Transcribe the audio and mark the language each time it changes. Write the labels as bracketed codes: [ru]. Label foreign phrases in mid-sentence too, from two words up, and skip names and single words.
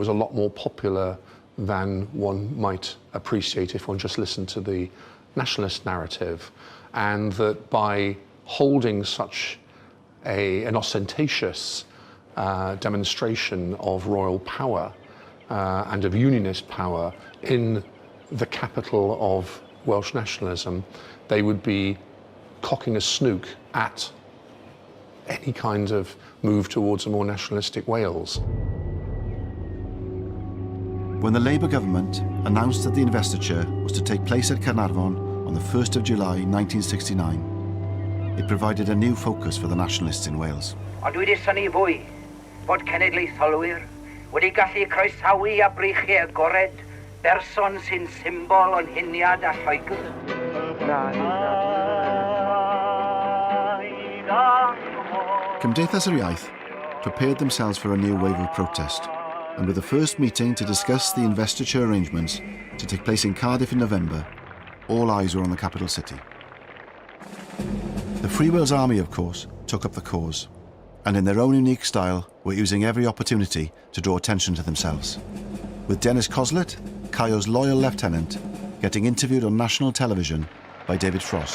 [en] a lot more popular than one might appreciate if one just listened to the nationalist narrative, and that by holding such an ostentatious demonstration of royal power and of unionist power in the capital of Welsh nationalism, they would be cocking a snook at any kind of move towards a more nationalistic Wales. When the Labour government announced that the investiture was to take place at Caernarfon on the 1st of July 1969, it provided a new focus for the nationalists in Wales. [cy] Ond dwi wedi synnu fwy bod cenedlaetholwyr wedi gallu croesawu a breichiau agored berson sy'n symbol o'n huniad a Lloegr. [en] Cymdeithas yr Iaith prepared themselves for a new wave of protest, and with the first meeting to discuss the investiture arrangements to take place in Cardiff in November, all eyes were on the capital city. The Free Wales Army, of course, took up the cause, and in their own unique style were using every opportunity to draw attention to themselves, with Dennis Coslet, Caio's loyal lieutenant, getting interviewed on national television by David Frost.